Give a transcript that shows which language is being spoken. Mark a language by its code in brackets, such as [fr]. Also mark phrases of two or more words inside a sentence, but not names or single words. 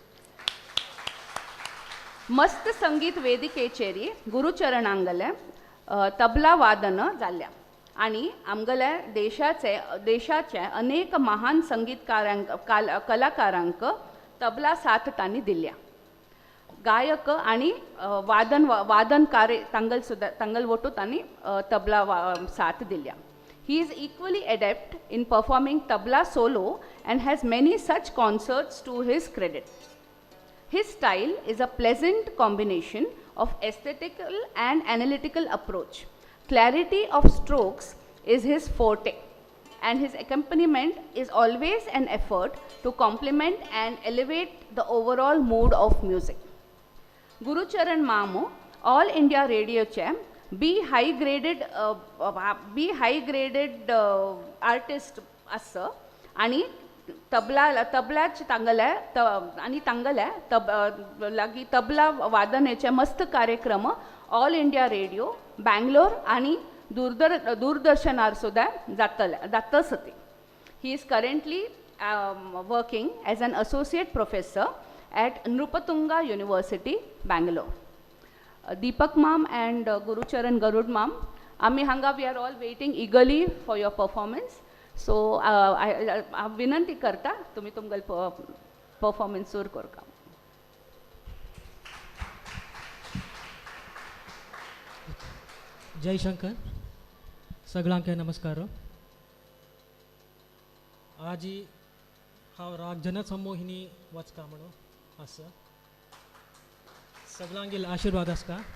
[kok] मस्त संगीत वेदिकेचेरी गुरुचरणांगले तबला वादन जाल्या आणि आमगल्या देशाचे अनेक महान संगीतकारांक कलाकारांक तबला साथ तांणी दिल्या. गायक आणि वादनकारे तांगल वटू तांणी तबला साथ दिल्या. [en] He is equally adept in performing tabla solo and has many such concerts to his credit. His style is a pleasant combination of aesthetical and analytical approach. Clarity of strokes is his forte, and his accompaniment is always an effort to complement and elevate the overall mood of music. [kok] Gurucharan Mamu, All India Radio Champ, [en] B high graded artist [kok] असं आणि तबलाच तांगल्या लागी तबला वादनाचे मस्त कार्यक्रम ऑल इंडिया रेडिओ बँगलोर आणि दूरदर्शनार सुद्धा जातच होते. [en] he is currently working as an associate professor at Nrupatunga University Bangalore. Deepak ma'am and Gurucharan Garud ma'am, [kok] आम्ही हांगा [en] we are all waiting eagerly for your performance. So I [kok] विनंती करता तुम्ही तुमगल performance सुरू करका. जय शंकर. सगळ्यांके नमस्कार. आज हांव राग जनसमोहिनी वचका म्हणून असं सगळ्यांगेल आशीर्वाद आसका.